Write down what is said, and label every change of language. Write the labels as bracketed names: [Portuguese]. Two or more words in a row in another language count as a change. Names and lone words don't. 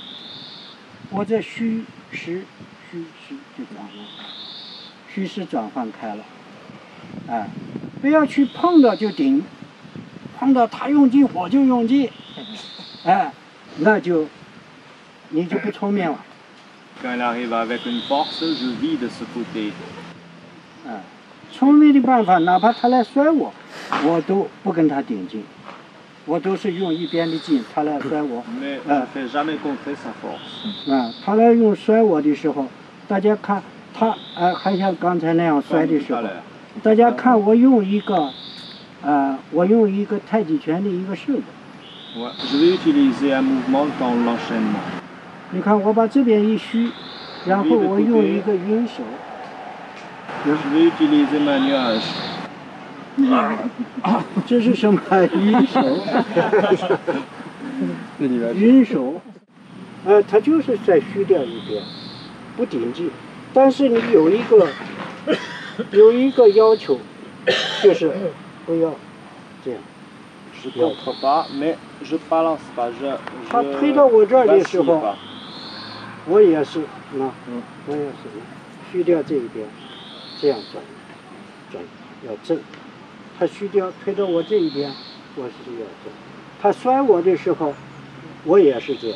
[Chinese] 我这虚实就转换，虚实转换开了。哎，不要去碰到就顶，碰到他用劲我就用劲，哎，那就你就不聪明了。 [French] Quand il arrive avec une force, je vide ce côté. 哎。 [Chinese] 聪明的办法，哪怕他来摔我，我都不跟他顶劲，我都是用一边的劲，他来摔我。他来用摔我的时候，大家看他还像刚才那样摔的时候，大家看我用一个太极拳的一个式子。你看我把这边一虚，然后我用一个晕手。 [French] Je vais utiliser ma nuage. [Chinese] 这是什么？晕手。晕手，它就是在虚掉一边，不顶劲。但是你有一个要求，就是不要这样。 [French] Je contre pas, mais je balance pas. [Chinese] 他推到我这儿的时候，我也是，我也是虚掉这一边。这样转要正，他虚掉推到我这一边，我是要正。他摔我的时候，我也是这样。